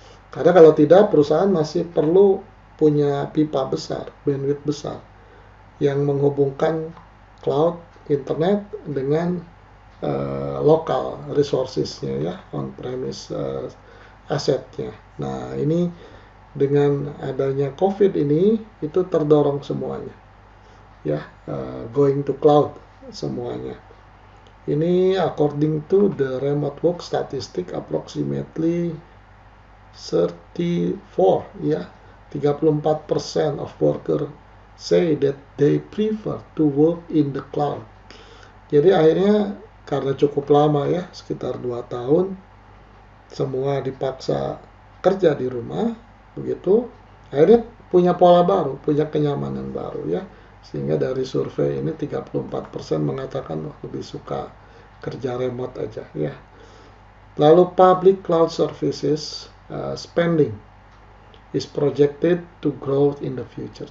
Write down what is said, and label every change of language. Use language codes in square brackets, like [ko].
[id] Karena kalau tidak, perusahaan masih perlu punya pipa besar, bandwidth besar yang menghubungkan cloud internet dengan lokal resources-nya ya, on-premise asetnya. Nah, ini dengan adanya COVID ini itu terdorong semuanya ya, [en] going to cloud [id] semuanya. Ini [en] according to the remote work statistic approximately 34 ya, 34% of worker say that they prefer to work in the cloud. [id] Jadi akhirnya karena cukup lama ya, sekitar 2 tahun, semua dipaksa kerja di rumah, begitu, akhirnya punya pola baru, punya kenyamanan baru ya. Sehingga dari survei ini 34% mengatakan lebih suka kerja remote aja ya. Lalu [en] public cloud services spending is projected to grow in the future.